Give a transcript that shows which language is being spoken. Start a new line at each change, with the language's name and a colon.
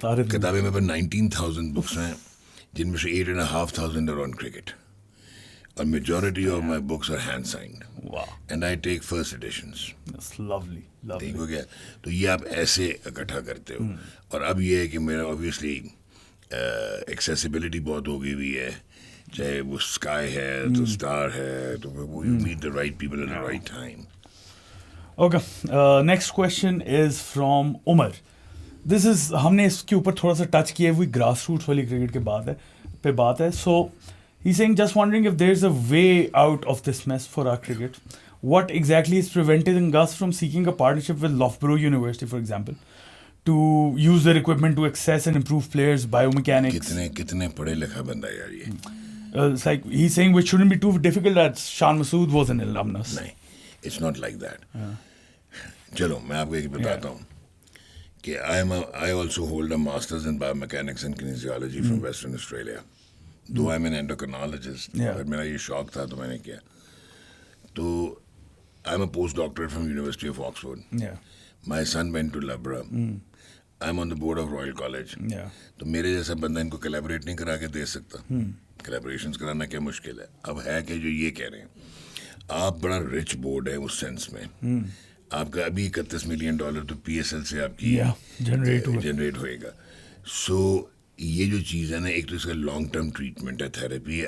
Urdu: کتابیں میں 19,000 بکس ہیں جن میں سے
English: 8,500 are on cricket, اور majority of my books are hand signed. Wow. And I take first editions. That's lovely.
Urdu: ٹھیک ہو گیا. تو یہ آپ ایسے اکٹھا کرتے ہو. اور اب یہ ہے کہ میرا obviously ایکسیسیبلٹی بہت ہو گئی ہوئی ہے, چاہے وہ اسکائی ہے تو اسٹار ہے, تو وہ
English: You meet the right people at the right time. Okay, next question is from Umar. This is,
Urdu: ہم نے اس کے اوپر تھوڑا سا ٹچ کیا ہوئی گراس روٹس والی کرکٹ کے بات ہے.
English: So he's saying, just wondering if there's a way out of this mess for our cricket. What exactly is preventing us from seeking a partnership with Loughborough University, for example, to use their equipment to access and improve players' biomechanics?
Urdu: کتنے پڑھے لکھا بندہ یار یہ.
English: It's like he's saying which shouldn't be too difficult, that Shan Masood was an alumnus.
Urdu: نہیں,
English: it's not like that.
Urdu: چلو میں آپ کو ایک بتاتا ہوں کہ
English: I also hold a master's in biomechanics and kinesiology from Western Australia. Though I'm an endocrinologist, but
Urdu: میرا یہ شوق تھا تو میں نے کیا.
English: تو I'm a postdoctorate from University of Oxford. My son went to Loughborough. I'm on the board of Royal College.
Urdu: تو میرے جیسا بندہ ان کو collaborate نہیں کرا کے دے سکتا. Collaborations کرانا کیا مشکل ہے. اب ہے کہ جو یہ کہہ رہے ہیں, آپ بڑا رچ بورڈ ہے اس سینس میں, آپ کا ابھی $31 ملین تو PSL سے آپ کی جنریٹ ہوئے گا. سو یہ جو چیز ہے نا, ایک تو اس کا لانگ ٹرم ٹریٹمنٹ ہے, تھراپی ہے.